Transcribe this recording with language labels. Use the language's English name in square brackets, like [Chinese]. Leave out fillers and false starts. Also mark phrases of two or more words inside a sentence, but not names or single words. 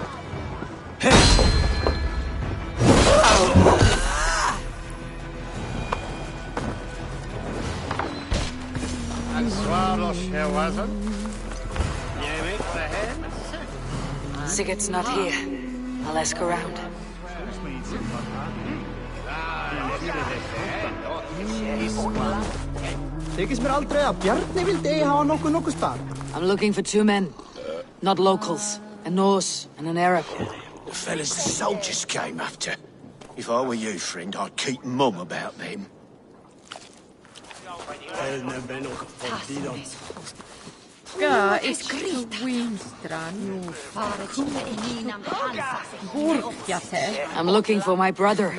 [English] Sigurd's not here. I'll ask around. [Icelandic] Þykist mér aldrei að Bjarni vildi hafa nokkuð spar. [English] I'm looking for two men. Not locals. A Norse and an Arab. The fellas the soldiers came after. If I were you, friend, I'd keep mum about them. I'm looking for my brother.